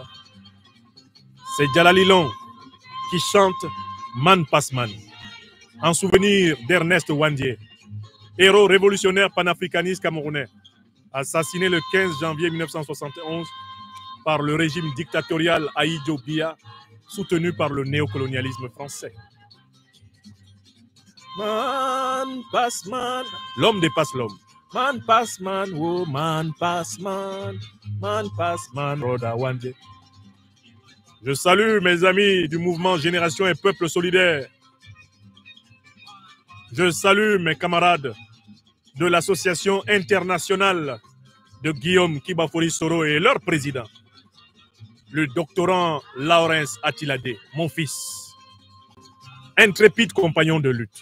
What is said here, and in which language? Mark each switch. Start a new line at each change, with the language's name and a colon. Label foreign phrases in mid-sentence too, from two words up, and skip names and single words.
French: C'est Djalalilon qui chante Man Passman en souvenir d'Ernest Ouandié, héros révolutionnaire panafricaniste camerounais, assassiné le 15 janvier 1971 par le régime dictatorial Ahidjo Biya, soutenu par le néocolonialisme français. Man Passman, l'homme dépasse l'homme.
Nigerian Pidgin: Man pass man, oh man pass man Roda Wandje.
French: Je salue mes amis du mouvement Génération et Peuple Solidaire. Je salue mes camarades de l'association internationale de Guillaume Kibafori Soro et leur président, le doctorant Lawrence Attiladé, mon fils, intrépide compagnon de lutte.